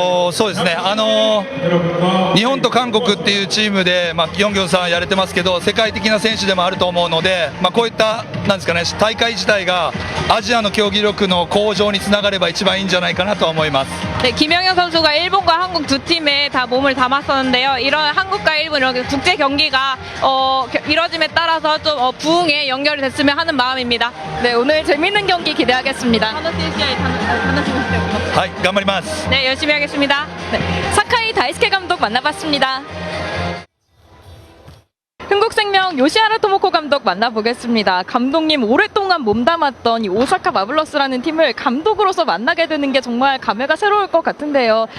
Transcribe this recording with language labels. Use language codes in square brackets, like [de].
[ja] そうですね、日本と韓国っていうチームで、ギョンギョンさんやれてますけど、世界的な選手でもあると思うので、こういったなんですかね、大会自体がアジアの競技力の向上につながれば一番いいんじゃないかなと思います。 [ko] 네, 김영현 선수가 일본과 한국 두 팀에 다 몸을 담았었는데요. 이런 한국과 일본 이렇게 국제 경기가 이뤄짐에 따라서 좀 부흥에 연결이 됐으면 하는 마음입니다. 네, 오늘 재밌는 경기 기대하겠습니다. [ja] 楽しい試合楽しみにしております。はい、頑張ります。 [ko] 네, 열심히 하겠습니다. 네, 사카이 다이스케 감독 만나봤습니다. 흥국생명 요시하라 토모코 감독 만나보겠습니다. 감독님 오랫동안 몸담았던 이 오사카 마블러스라는 팀을 감독으로서 만나게 되는 게 정말 감회가 새로울 것 같은데요.